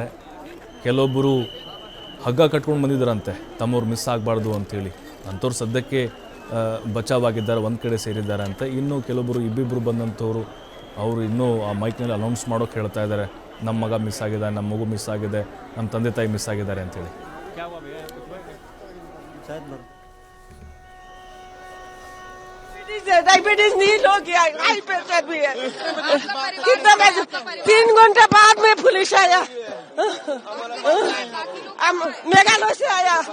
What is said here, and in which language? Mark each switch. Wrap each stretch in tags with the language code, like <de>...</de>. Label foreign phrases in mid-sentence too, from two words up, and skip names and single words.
<kn>ಕೆಲವೊಬ್ಬರು ಹಗ್ಗ ಕಟ್ಕೊಂಡು ಬಂದಿದ್ದಾರಂತೆ ತಮ್ಮವ್ರು ಮಿಸ್ ಆಗಬಾರ್ದು ಅಂಥೇಳಿ. ಅಂಥವ್ರು ಸದ್ಯಕ್ಕೆ ಬಚಾವಾಗಿದ್ದಾರೆ, ಒಂದು ಕಡೆ ಸೇರಿದ್ದಾರೆ ಅಂತ. ಇನ್ನೂ ಕೆಲವೊಬ್ಬರು ಇಬ್ಬಿಬ್ಬರು ಬಂದಂಥವ್ರು ಅವರು ಇನ್ನೂ ಆ ಮೈಕ್ನಲ್ಲಿ ಅನೌನ್ಸ್ ಮಾಡೋಕೆ ಹೇಳ್ತಾ ಇದ್ದಾರೆ, ನಮ್ಮ ಮಗ ಮಿಸ್ ಆಗಿದೆ, ನಮ್ಮ ಮಗು ಮಿಸ್ ಆಗಿದೆ, ನಮ್ಮ ತಂದೆ ತಾಯಿ ಮಿಸ್ ಆಗಿದ್ದಾರೆ ಅಂತೇಳಿ.</kn> <hi>डायबिटीज नहीं हो गया,</hi> <en>high pressure</en> <hi>भी है। कितना 3 घंटे बाद में पुलिस आया, मेघालय से आया।</hi>